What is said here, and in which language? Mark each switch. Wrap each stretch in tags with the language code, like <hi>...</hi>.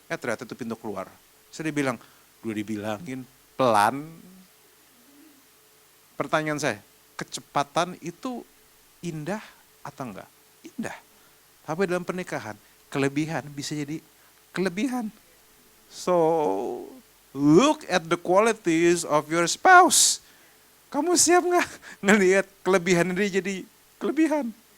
<id>Ternyata itu pintu keluar. Saya bilang, udah dibilangin pelan. Pertanyaan saya, kecepatan itu indah atau enggak? Indah. Tapi dalam pernikahan, kelebihan bisa jadi kelebihan.</id> <en>So, look at the qualities of your spouse.</en> <id>Kamu siap nggak ngelihat kelebihan dia jadi kelebihan?</id>